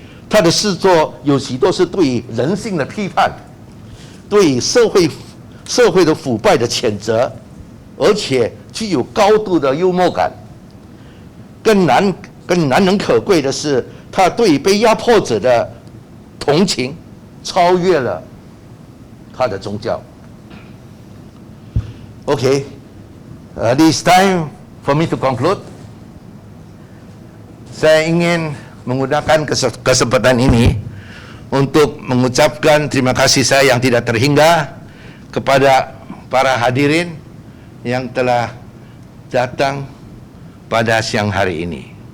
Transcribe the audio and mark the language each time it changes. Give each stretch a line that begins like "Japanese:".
Chinese: 他的诗作有许多是对人性的批判，对社会的腐败的谴责，而且具有高度的幽默感。更难能可贵的是，他对被压迫者的同情超越了他的宗教。
English: Okay, this time for me to conclude.
Malay: Saya ingin menggunakan kesempatan ini untuk mengucapkan terima kasih saya yang tidak terhingga kepada para hadirin yang telah datang pada siang hari ini.